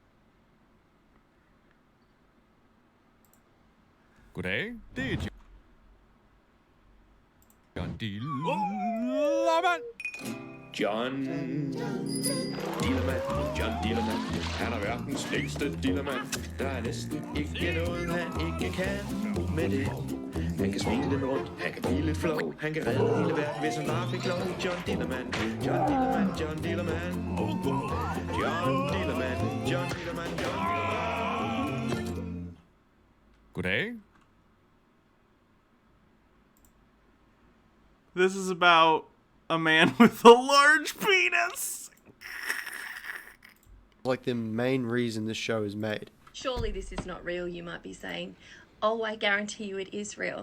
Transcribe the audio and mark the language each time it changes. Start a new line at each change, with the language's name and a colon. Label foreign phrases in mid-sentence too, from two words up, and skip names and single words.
Danish: Goddag, det er John Dillermand. John Dillermand. Han er verdens længste dillermand. Der er næsten ikke noget, han ikke kan med det. Han kan svinge den rundt, han kan blive lidt flov. Han kan redde hele verden, hvis han bare fik lov. John Dillermand, John Dillermand, John Dillermand. John Dillermand, John Dillermand, John Dillermand. Goddag.
English: This is about a man with a large penis. Like the main reason this show is made. Surely this is not real, you might be saying. Oh, I guarantee you it is real.